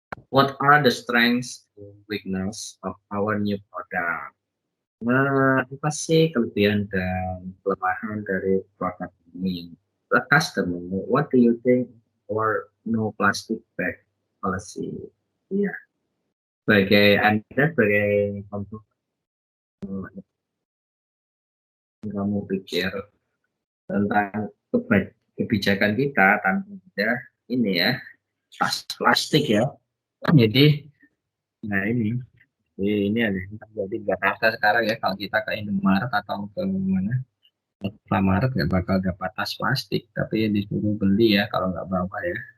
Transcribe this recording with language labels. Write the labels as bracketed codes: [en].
[en] What are the strengths and weakness of our new product? [id] Apa sih kelebihan dan kelemahan dari produk ini? [en] The customer, what do you think or no plastic bag policy? [id] Iya, sebagai Anda sebagai kamu pikir tentang kebijakan kita tanpa ada ini ya, plastik ya. Jadi, nah ini ada terjadi nggak terasa sekarang ya kalau kita ke Indomaret atau ke mana Alfamaret nggak bakal dapat tas plastik, tapi disuruh beli ya kalau nggak bawa ya.